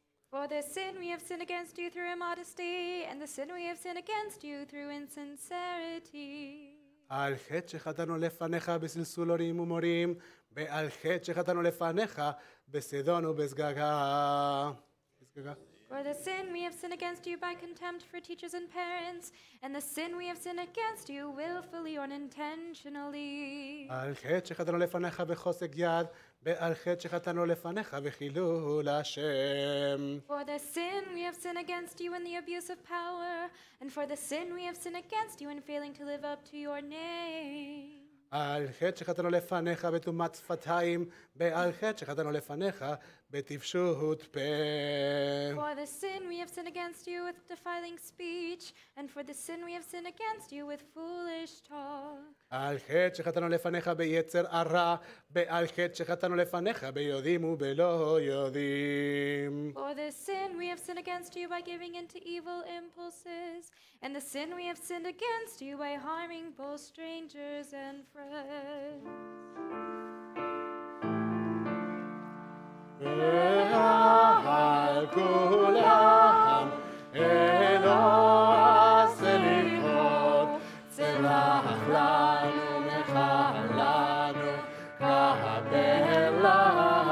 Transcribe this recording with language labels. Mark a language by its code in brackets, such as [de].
[en] For the sin we have sinned against you through immodesty, and the sin we have sinned against you through insincerity. [he] על חטא שחטאנו לפניך בסלסול הורים ומורים, ועל חטא שחטאנו לפניך בסדון ובשגגה. [en] For the sin we have sinned against you by contempt for teachers and parents, and the sin we have sinned against you willfully or unintentionally. [he] על חטא שחטאנו לפניך בחוסק יד, ועל חטא שחטאנו לפניך בחילול השם. [en] For the sin we have sinned against you in the abuse of power, and for the sin we have sinned against you in failing to live up to your name. [he] על חטא שחטאנו לפניך בטומאת שפתיים, ועל חטא שחטאנו לפניך בטיפשות פה. [en] For the sin we have sinned against you with defiling speech, and for the sin we have sinned against you with foolish talk. [he] על חטא שחטאנו לפניך ביצר הרע, ועל חטא שחטאנו לפניך ביודעים ובלא יודעים. [en] For the sin we have sinned against you by giving into evil impulses, and the sin we have sinned against you by harming both strangers and friends. [he] ועל כולם אלוה סליחות, סלח לנו מחלנו, קבל לנו.